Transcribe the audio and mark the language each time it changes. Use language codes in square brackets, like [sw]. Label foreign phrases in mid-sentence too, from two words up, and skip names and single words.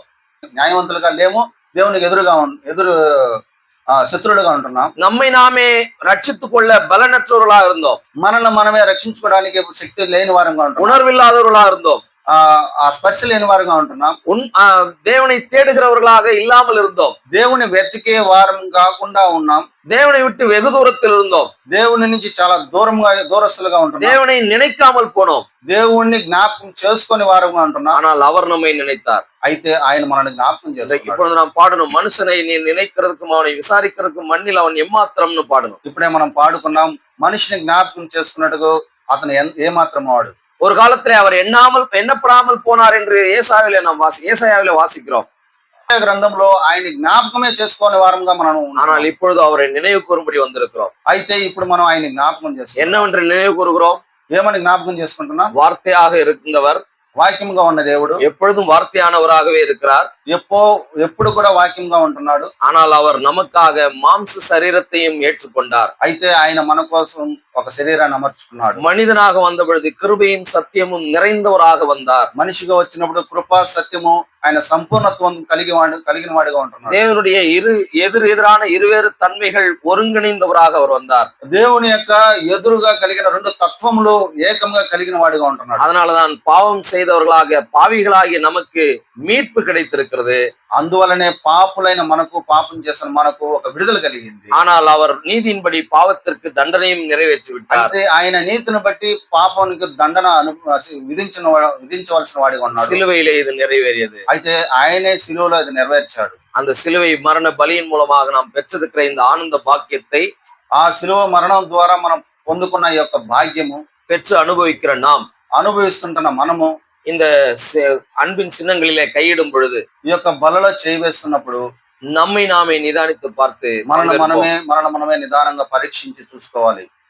[te] న్యాయవంతులుగా లేము, దేవునికి ఎదురు శత్రువులుగా ఉంటున్నాం. [ta] நம்மை நாமே ரட்சித்துக் கொள்ள பலனற்றவர்களாக இருந்தோம், [te] మనల్ని మనమే రక్షించుకోవడానికి శక్తి లేని వారంగా ఉంటున్నాం. [ta] உணர்வில்லாதவர்களாக இருந்தோம், [te] ఆ స్పర్శ లేని వారంగా ఉంటున్నాం. [ta] தேவனை தேடுகிறவர்களாக இல்லாமல் இருந்தோம், [te] దేవుని వెతికే వారం కాకుండా ఉన్నాం. [ta] தேவனை விட்டு வெகு தூரத்தில் இருந்தோம், [te] దేవుని నుంచి చాలా దూరస్తులుగా ఉంటున్నాం. [ta] தேவனை நினைக்காமல் போனோம். [te] దేవుణ్ణి జ్ఞాపకం చేసుకొని వారంగా ఉంటున్నాం. [ta] ஆனால் அவர் நம்மை நினைத்தார். [te] అయితే ఆయన మనల్ని జ్ఞాపకం చేస్తున్నాడు. [ta] இப்பொழுது நாம் பாடணும், மனுஷனை நீ நினைக்கிறதுக்கும் அவனை விசாரிக்கிறதுக்கும் மண்ணில் அவன் எம்மாத்திரம்னு பாடணும். [te] ఇప్పుడే మనం పాడుకున్నాం, మనిషిని జ్ఞాపకం చేసుకున్నట్టుగా అతను ఏమాత్రం వాడు. [ta] ஒரு காலத்திலே அவர் எண்ணப்படாமல் போனார் என்று ஏசாயாவிலே வாசிக்கிறோம். [te] గ్రంథంలో ఆయన జ్ఞాపకమే చేసుకోని వారంగా మనం [ta] ஆனால் இப்பொழுது அவரை நினைவு கூறும்படி வந்திருக்கிறோம். [te] అయితే ఇప్పుడు మనం ఆయన జ్ఞాపకం చేసుకుంటాం. [ta] என்னவென்று நினைவு கூறுகிறோம்? [te] ఏమని జ్ఞాపకం చేసుకుంటున్నాం? [ta] வார்த்தையாக இருந்தவர், [te] వాక్యంగా ఉన్న దేవుడు [ta] எப்பொழுதும் வார்த்தையானவராகவே இருக்கிறார். [te] ఎప్పుడు కూడా వాక్యంగా ఉంటున్నాడు. [ta] ஆனால் அவர் நமக்காக மாம்ச சரீரத்தையும் ஏற்றுக்கொண்டார். [te] అయితే ఆయన మన కోసం ఒక శరీరాన్ని అమర్చుకున్నాడు. [ta] மனிதனாக வந்த பொழுது கிருபையும் சத்தியமும் நிறைந்தவராக வந்தார். [te] మనిషిగా వచ్చినప్పుడు కృపా సత్యము ఆయన సంపూర్ణత్వం కలిగిన వాడిగా ఉంటున్నాడు. [ta] தேவனுடைய எதிரான இருவேறு தன்மைகள் ஒருங்கிணைந்தவராக அவர் வந்தார். [te] దేవుని యొక్క ఎదురుగా కలిగిన రెండు తత్వములు ఏకంగా కలిగిన వాడిగా ఉంటున్నాడు. [ta] அதனாலதான் பாவம் செய்தவர்களாக பாவிகளாகிய நமக்கு மீட்பு கிடைத்திருக்கிறது. [te] అందువలనే పాపులైన మనకు, పాపం చేసిన మనకు ఒక విడుదల కలిగింది. [ta] ஆனால் அவர் நீதியின்படி பாவத்திற்கு தண்டனையும் நிறைவேற்றி விட்டார். [te] అయితే ఆయన నీతిని బట్టి పాపానికి దండన విధించవలసిన వాడిగా ఉన్నాడు. [ta] சிலுவையிலே இது நிறைவேறியது. [te] అయితే ఆయనే శిలువలో ఇది నెరవేర్చాడు. [ta] அந்த சிலுவை மரண பலியின் மூலமாக நாம் பெற்றிருக்கிற இந்த ஆனந்த பாக்கியத்தை [te] ఆ శిలువ మరణం ద్వారా మనం పొందుకున్న ఈ యొక్క భాగ్యము [ta] பெற்று அனுபவிக்கிற நாம் [te] అనుభవిస్తుంటున్న మనము [ta] இந்த அன்பின் சின்னங்களிலே கையிடும் பொழுது, [te] ఈ యొక్క బలలో చేయి వేస్తున్నప్పుడు [ta] நம்மை நாமே நிதானித்து பார்த்து [te] మనల్ని మనమే నిదానంగా పరీక్షించి చూసుకోవాలి.